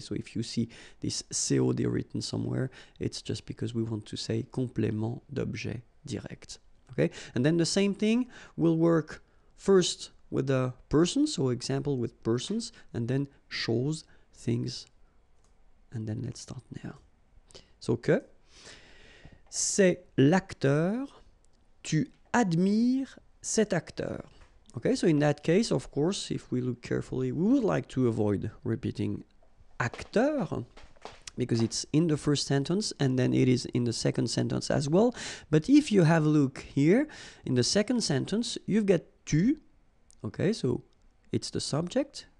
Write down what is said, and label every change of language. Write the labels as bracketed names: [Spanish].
[English] So if you see this COD written somewhere, it's just because we want to say complément d'objet direct. Okay? And then the same thing will work first with the person, so example with persons, and then choses, things. And then let's start now. [French] So que, c'est l'acteur, tu admires cet acteur. [English] Okay, so in that case, of course, if we look carefully, we would like to avoid repeating acteur, because it's in the first sentence and then it is in the second sentence as well. But if you have a look here, in the second sentence, you've got tu, okay, so it's the subject.